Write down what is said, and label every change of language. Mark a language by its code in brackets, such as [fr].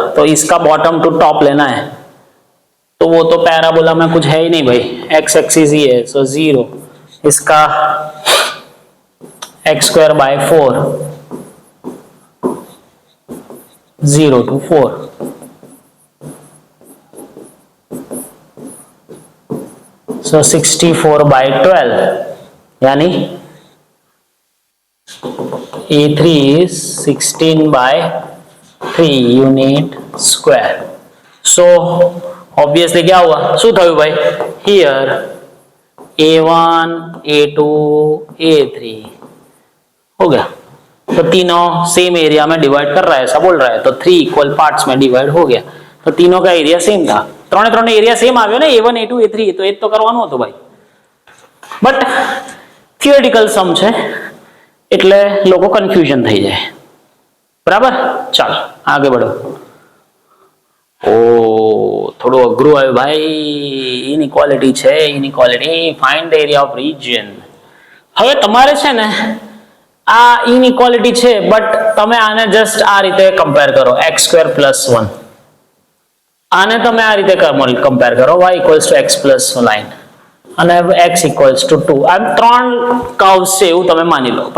[hi] तो इसका bottom to top लेना है, तो वो तो पैराबोला में कुछ है ही नहीं भाई, एक्स एक्सिस ही है, सो 0। इसका x square by 4, 0 to 4। So 64 by 12, यानी A3 is 16 by 3 unit square। So obviously क्या हुआ, [gu] શું થયું ભાઈ, [hi] हियर a1 a2 a3 हो गया। तो तीनों सेम एरिया में डिवाइड कर रहा है, ऐसा बोल रहा है, तो 3 इक्वल पार्ट्स में डिवाइड हो गया, तो तीनों का एरिया सेम था, [gu] ત્રણે એરિયા સેમ આવ્યો ને, a1 a2 a3, તો એ તો કરવાનું હતું ભાઈ, બટ થિયોરિટિકલ સમ છે એટલે લોકો કન્ફ્યુઝન થઈ જાય, બરાબર। ચાલો આગળ बढ़ो। ओ થોડું અઘરું આવ્યું ભાઈ, ઇનઇક્વાલિટી છે, inequality, find the area of region. હવે તમારે છે ને આ ઇનઇક્વાલિટી છે, બટ તમે આને જસ્ટ આ રીતે કમ્પેર કરો, x² + 1, આને તમે આ રીતે કમ્પેર કરો, y = x + લાઈન અને x = 2, આ ત્રણ કર્વ્સ છે એવું તમે માની લો।